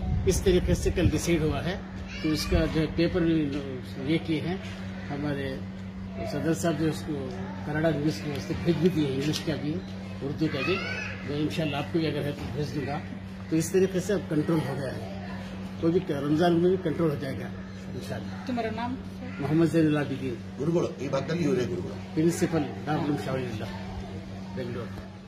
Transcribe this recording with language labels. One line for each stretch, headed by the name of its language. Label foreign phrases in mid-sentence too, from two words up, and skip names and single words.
Urdu: اس طریقے سے کل ڈیسائیڈ ہوا ہے. تو اس کا جو پیپر یہ کیے ہیں ہمارے صدر صاحب جو اس کو کناڈا نیوز کی واسطے بھیج بھی دیے، انگلش کا بھی اردو کا بھی. میں
Arabic: انشاءاللہ
Urdu: آپ کو بھی اگر ہے تو بھیج دوں گا. تو اس طریقے سے اب کنٹرول ہو گیا ہے، کوئی بھی رمضان میں بھی کنٹرول ہو جائے گا
Arabic: انشاءاللہ.
Urdu: تمہارا نام؟ محمد زین العابدین،
Kannada: ಗುರುಗಳು ಈ ಭಾಗದಲ್ಲಿ ಇವರೇ ಗುರುಗಳು.
English: principal doctor
Kannada: ಶಾವಿಲ್ಲ ಬೆಂಗಳೂರು.